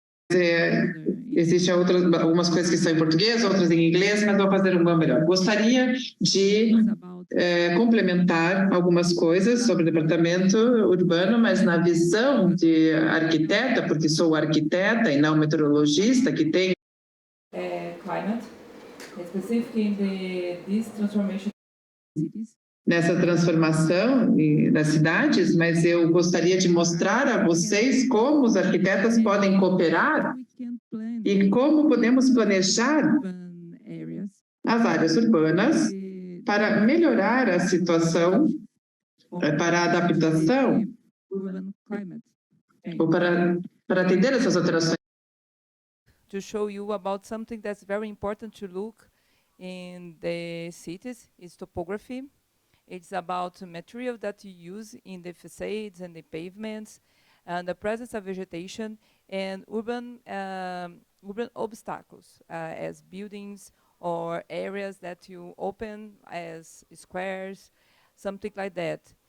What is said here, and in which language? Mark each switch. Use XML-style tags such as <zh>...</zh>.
<pt>Existem algumas coisas que estão em português, outras em inglês, mas vou fazer uma melhor. Gostaria de complementar algumas coisas sobre o departamento urbano, mas na visão de arquiteta, porque sou arquiteta e não meteorologista, que tem</pt> <en>climate, specifically in this transformation</en> <pt>nessa transformação das cidades, mas eu gostaria de mostrar a vocês como os arquitetas podem cooperar e como podemos planejar as áreas urbanas para melhorar a situação, para a adaptação, ou para atender essas alterações.</pt> <en>to show you about something that's very important to look in the cities is topography. It's about material that you use in the facades and the pavements, and the presence of vegetation and urban obstacles as buildings or areas that you open as squares, something like that.</en>